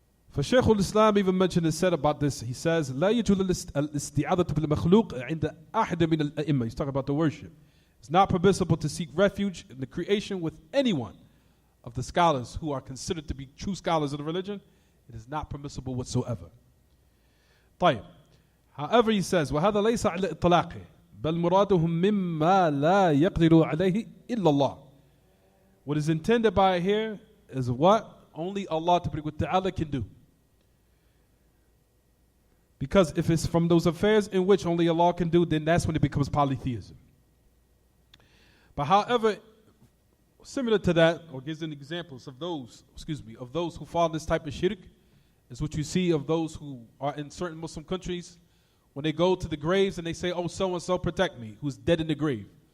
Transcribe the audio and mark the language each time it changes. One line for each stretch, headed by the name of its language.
English: For Shaykh al-Islam even mentioned and said about this, he says,
Arabic: لا يجوز الاستعاذة بالمخلوق عند أحد من الأئمة.
English: He's talking about the worship. It's not permissible to seek refuge in the creation with anyone of the scholars who are considered to be true scholars of the religion. It is not permissible whatsoever.
Arabic: طيب.
English: However, he says,
Arabic: وهذا ليس على إطلاقه بل مرادهم مما لا يقدر عليه إلا الله.
English: What is intended by here is what only Allah Ta'ala can do. Because if it's from those affairs in which only Allah can do, then that's when it becomes polytheism. But however, similar to that, or gives an examples of those, of those who follow this type of shirk, is what you see of those who are in certain Muslim countries when they go to the graves and they say, oh, so-and-so protect me, who's dead in the grave.